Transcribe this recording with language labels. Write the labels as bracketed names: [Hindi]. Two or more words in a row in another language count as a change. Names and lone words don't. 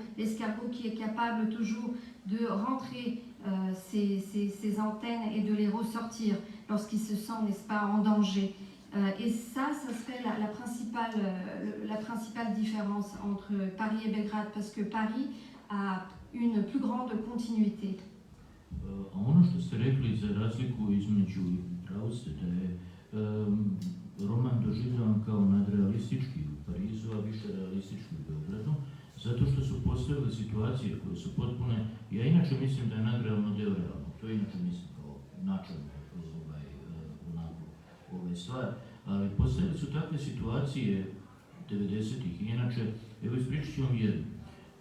[French] L'escargot qui est capable toujours de rentrer ses antennes et de les ressortir lorsqu'il se sent, n'est-ce pas, en danger. Et ça serait la principale différence entre Paris et Belgrade, parce que Paris a une plus grande continuité. [Serbian] A ono što ste rekli za razliku između, pravo ste da je roman doživljavan kao nadrealistički u Parizu, a više realistički u Beogradu, zato što su postojale situacije koje su potpune, ja inače mislim da je nadrealno deo realno, to inače mislim kao načelno ove stvari, ali postojale su takve situacije 90-ih i inače, evo ispričat ću vam jednu.